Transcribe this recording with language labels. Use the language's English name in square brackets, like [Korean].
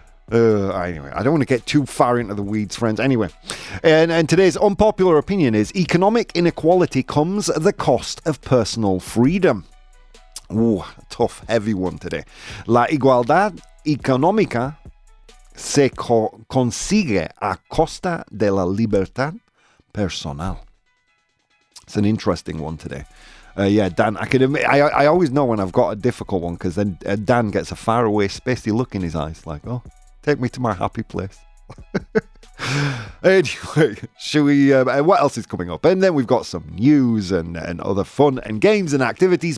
[English] Anyway, I don't want to get too far into the weeds, friends. Anyway, and today's unpopular opinion is economic inequality comes at the cost of personal freedom. Ooh, tough, heavy one today. [Spanish] La igualdad económica se consigue a costa de la libertad personal. [English] It's an interesting one today. Dan, I can admit, I always know when I've got a difficult one, because then Dan gets a faraway, spacey look in his eyes, like, oh, take me to my happy place. Anyway, should we, what else is coming up? And then we've got some news and other fun and games and activities.